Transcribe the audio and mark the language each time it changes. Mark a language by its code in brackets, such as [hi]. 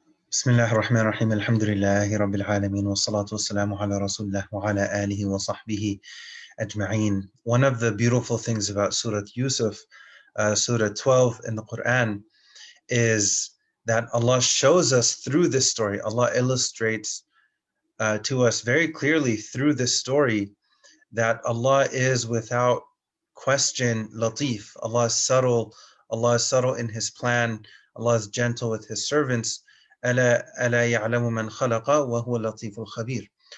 [ar] بسم الله الرحمن الرحيم الحمد لله رب العالمين والصلاة والسلام على رسول الله وعلى آله وصحبه أجمعين. [en] One of the beautiful things about Surah Yusuf, Surah 12 in the Quran, is that Allah shows us through this story, Allah illustrates to us very clearly through this story that Allah is without question Lateef. Allah is subtle in His plan, Allah is gentle with His servants. [ar] ألا يعلم من خلق وهو اللطيف الخبير.